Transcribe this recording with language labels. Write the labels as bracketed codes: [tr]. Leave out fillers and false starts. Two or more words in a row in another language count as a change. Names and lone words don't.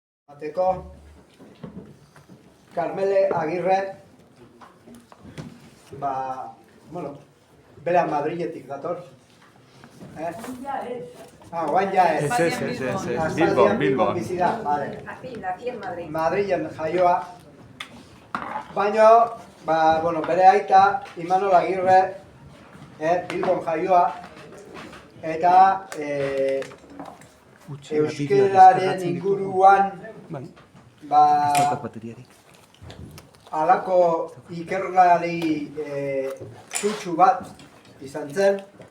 [eu] Ateko Carmele Agirre, bera Madriletik dator. Guain ja ez. Ez. Bilbon bizi da, vale. [es] Nací en Madrid. [eu] Madrilen jaioa. Baina, bere aita, Imanol Agirre, Bilbon jaioa, eta euskeraren inguruan halako ikerlari sutsu bat izan zen.